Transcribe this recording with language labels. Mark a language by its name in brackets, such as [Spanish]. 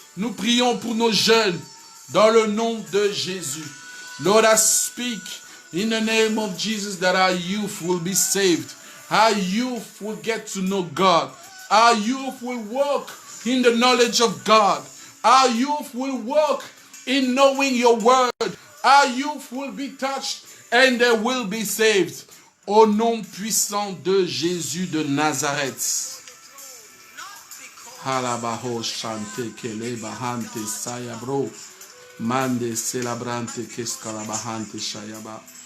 [French] Nous prions pour nos jeunes dans le nom de Jésus. [English] Lord, I speak in the name of Jesus that our youth will be saved. Our youth will get to know God. Our youth will walk in the knowledge of God. Our youth will walk in knowing your word. Our youth will be touched and they will be saved. [French] Au nom puissant de Jésus de Nazareth. Halabaho shante kele bahante sayabro. Mande celabrante keskalabahante shayaba.